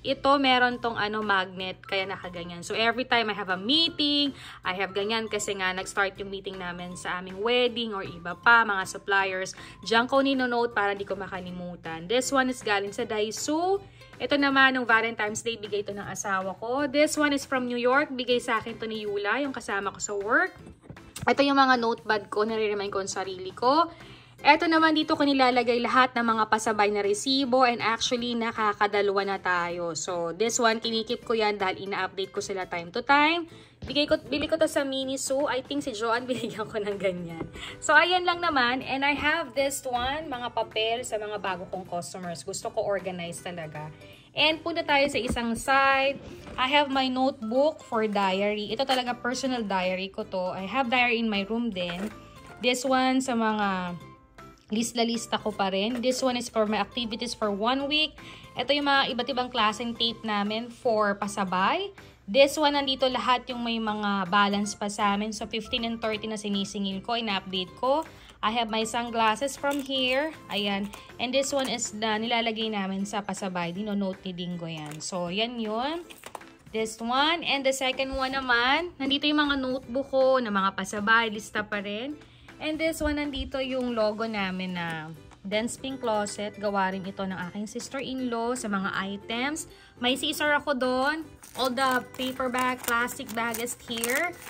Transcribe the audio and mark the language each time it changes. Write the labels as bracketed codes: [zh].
[tl] Ito, meron tong magnet, kaya nakaganyan. [en] So, every time I have a meeting, [tl] I have ganyan kasi nga nag-start yung meeting namin sa aming wedding or iba pa, mga suppliers. Diyan ko nino-note para di ko makalimutan. [en] This one is [tl] galing sa Daiso. Ito naman, nung Valentine's Day, bigay ito ng asawa ko. [en] This one is from New York. [tl] Bigay sa akin to ni Yula, yung kasama ko sa work. Ito yung mga notepad ko, nare-remind ko ang sarili ko. Eto naman dito ko nilalagay lahat ng mga pasabay na resibo and actually nakakadalawa na tayo. [en] So this one [tl] kinikip ko yan dahil ina-update ko sila [en] time to time. [tl] Bili ko to sa Miniso. [en] I think [tl] si Joanne binigyan ko ng ganyan. So ayan lang naman, [en] and I have this one, [tl] mga papel sa mga bago kong customers. Gusto ko organize talaga. And punta tayo sa isang side. [en] I have my notebook for diary. [tl] Ito talaga personal diary ko to. [en] I have diary in my room [tl] din. [en] This one [tl] sa mga lista ko pa rin. [en] This one is for my activities for 1 week. [tl] Ito yung mga iba't ibang klaseng tape namin for pasabay. [en] This one, [tl] nandito lahat yung may mga balance pa sa amin. So, 15 and 30 na sinisingil ko, ina-update ko. [en] I have my sunglasses from here. [tl] Ayan. [en] And this one is [tl] na nilalagay namin sa pasabay. Dino-note ni Dingo yan. So, yan yun. [en] This one. And the second one [tl] naman, nandito yung mga notebook ko na mga pasabay. Lista pa rin. [en] And this one, [tl] nandito yung logo namin na Dense Pink Closet. Gawa rin ito ng aking sister-in-law sa mga items. May scissor ako doon. [en] All the paper bag, plastic bag is here.